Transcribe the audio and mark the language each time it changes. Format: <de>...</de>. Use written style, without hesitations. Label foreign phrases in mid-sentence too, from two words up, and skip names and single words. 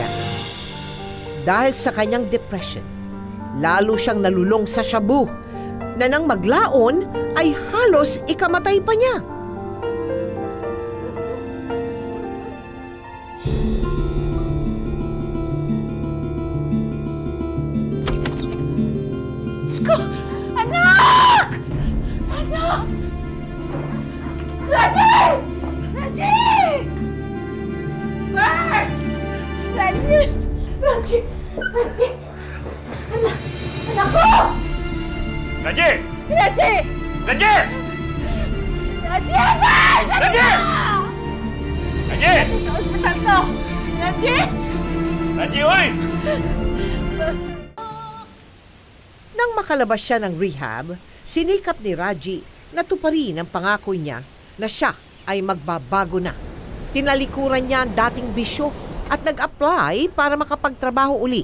<tl>Dahil sa kanyang depression, lalo siyang nalulong sa shabu na nang maglaon ay halos ikamatay pa niya. Anak! Anak! Raji! Raji! Bert! Raji! Raji! Raji! Anak ko! Raji! Raji! Raji! Raji! Bert! Raji! Raji! Sa ospital ko! Raji! Raji, oy! Nang makalabas siya ng rehab, sinikap ni Raji na tuparin ang pangako niya na siya ay magbabago na. Tinalikuran niya ang dating bisyo at nag-apply para makapagtrabaho uli.</tl>